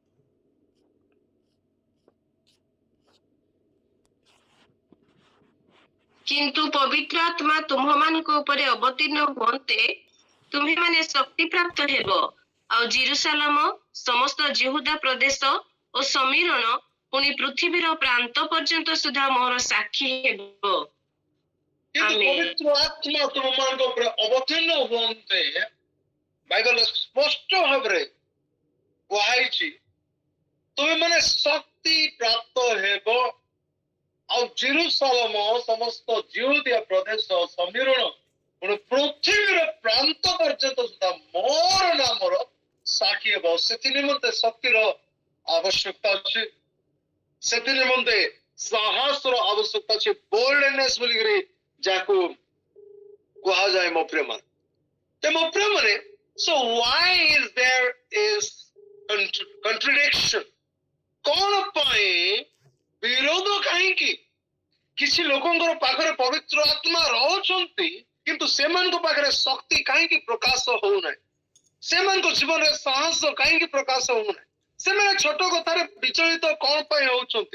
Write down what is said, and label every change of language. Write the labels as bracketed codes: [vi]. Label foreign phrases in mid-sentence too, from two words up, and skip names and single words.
[or] କିନ୍ତୁ ପବିତ୍ର ଆତ୍ମା ତୁମମାନଙ୍କ ଉପରେ ଅବତୀର୍ଣ୍ଣ ହୁଅନ୍ତେ ତୁମେ ମାନେ ଶକ୍ତି ପ୍ରାପ୍ତ ହେବ, ଆଉ ଜେରୁସାଲେମ ସମସ୍ତ ଯିହୂଦା ପ୍ରଦେଶ ଓ ସମୀରଣ ପୁଣି ପୃଥିବୀର ପ୍ରାନ୍ତ ପର୍ଯ୍ୟନ୍ତ ସୁଦ୍ଧା ମୋର ସାକ୍ଷୀ ହେବ। ପବିତ୍ର ଆତ୍ମା ତୁମମାନଙ୍କ ଉପରେ ଅବତୀର୍ଣ୍ଣ ହୁଅନ୍ତେ ବାଇବେଲ ସ୍ପଷ୍ଟ भाବରେ କୁହାଯାଇଛି, ତୁମେ ମାନେ ଶକ୍ତି ପ୍ରାପ୍ତ ହେବ, ଆଉ ଜେରୁସାଲେମ ସମସ୍ତ ଜିହୁଦିଆ ପ୍ରଦେଶ ସମୀରଣ ପୁଣି ପୃଥିବୀର ପ୍ରାନ୍ତ ପର୍ଯ୍ୟନ୍ତ ସୁଦ୍ଧା ମୋର ନାମର ସାକ୍ଷୀ ହେବ। ସେଥି ନିମନ୍ତେ ଶକ୍ତିର ଆବଶ୍ୟକତା ଅଛି, ସେଥି ନିମନ୍ତେ ସାହସର ଆବଶ୍ୟକତା ଅଛି, ବୋଲ୍ଡନେସ୍ ବୋଲିକିରି ଯାହାକୁ କୁହାଯାଏ ମୋ ପ୍ରିୟମାନେ। ମୋ ପ୍ରିୟମାନେ, [en] so why is there is contradiction? [or] କଣ ପାଇଁ ବିରୋଧ? କାହିଁକି କିଛି ଲୋକଙ୍କର ପାଖରେ ପବିତ୍ର ଆତ୍ମା ରହୁଛନ୍ତି କିନ୍ତୁ ସେମାନଙ୍କ ପାଖରେ ଶକ୍ତି କାହିଁକି ପ୍ରକାଶ ହଉନାହିଁ? ସେମାନଙ୍କ ଜୀବନରେ ସାହସ କାହିଁକି ପ୍ରକାଶ ହଉନାହିଁ? ସେମାନେ ଛୋଟ କଥାରେ ବିଚଳିତ କଣ ପାଇଁ ହଉଛନ୍ତି?